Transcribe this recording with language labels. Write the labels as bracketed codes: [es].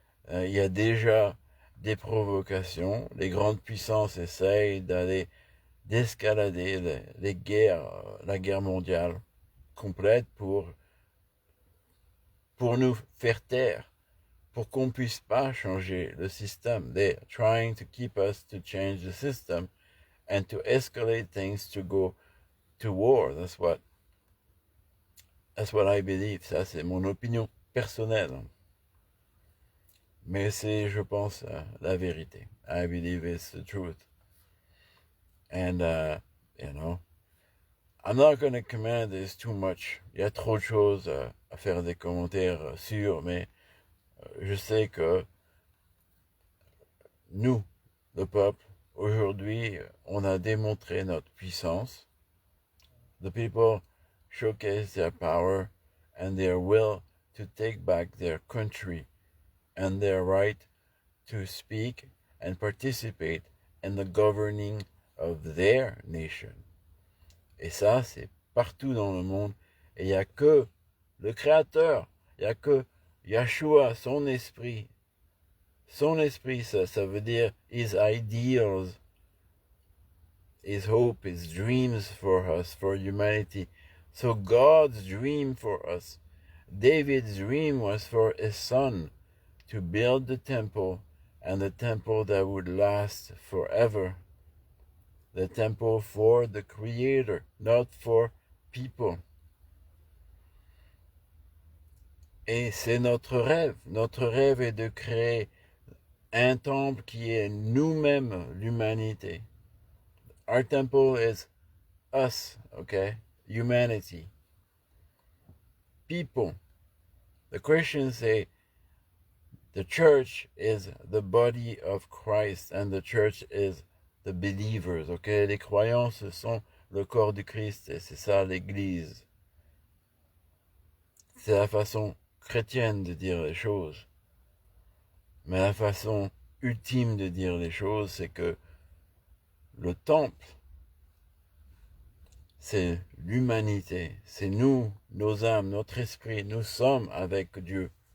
[fr] Il y a déjà des provocations. Les grandes puissances essayent d'escalader les guerres, la guerre mondiale complète pour nous faire taire, pour qu'on puisse pas changer le système. [en] They're trying to keep us to change the system and to escalate things to go to war. That's what I believe. [fr] Ça, c'est mon opinion personnelle. Mais c'est, je pense, la vérité. [en] I believe it's the truth. And, I'm not going to comment this too much. [fr] Il y a trop de choses à faire des commentaires sur, mais je sais que nous, le peuple, aujourd'hui, on a démontré notre puissance. [en] The people showcase their power and their will to take back their country and their right to speak and participate in the governing of their nation. [fr] Et ça, c'est partout dans le monde. Et il n'y a que le Créateur, il n'y a que Yeshua, son esprit. Son esprit, ça veut dire [en] his ideals, his hope, his dreams for us, for humanity. So God's dream for us, David's dream was for his son to build the temple, and the temple that would last forever. The temple for the Creator, not for people. [fr] Et c'est notre rêve. Notre rêve est de créer un temple qui est nous-mêmes, l'humanité. [en] Our temple is us, okay? Humanity. People. The Christians say the church is the body of Christ and the church is the believers, okay? [fr] Les croyants, ce sont le corps du Christ et c'est ça l'Église. C'est la façon chrétienne de dire les choses. Mais la façon ultime de dire les choses, c'est que le temple, c'est l'humanité, c'est nous, nos âmes, notre esprit, nous sommes avec Dieu.